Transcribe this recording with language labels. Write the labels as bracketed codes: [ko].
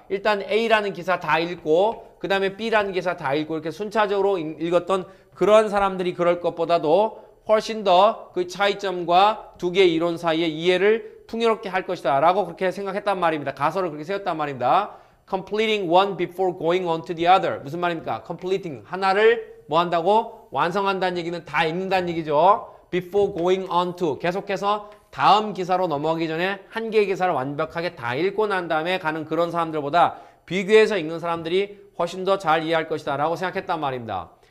[ko] 일단 A라는 기사 다 읽고 그 다음에 B라는 기사 다 읽고 이렇게 순차적으로 읽었던 그런 사람들이 그럴 것보다도 훨씬 더 그 차이점과 두 개의 이론 사이의 이해를 풍요롭게 할 것이다 라고 그렇게 생각했단 말입니다. 가설을 그렇게 세웠단 말입니다. [en] completing one before going on to the other. [ko] 무슨 말입니까? completing 하나를 뭐 한다고? 완성한다는 얘기는 다 읽는다는 얘기죠. [en] before going on to [ko] 계속해서 다음 기사로 넘어가기 전에 한 개의 기사를 완벽하게 다 읽고 난 다음에 가는 그런 사람들보다 비교해서 읽는 사람들이 훨씬 더 잘 이해할 것이다 라고 생각했단 말입니다.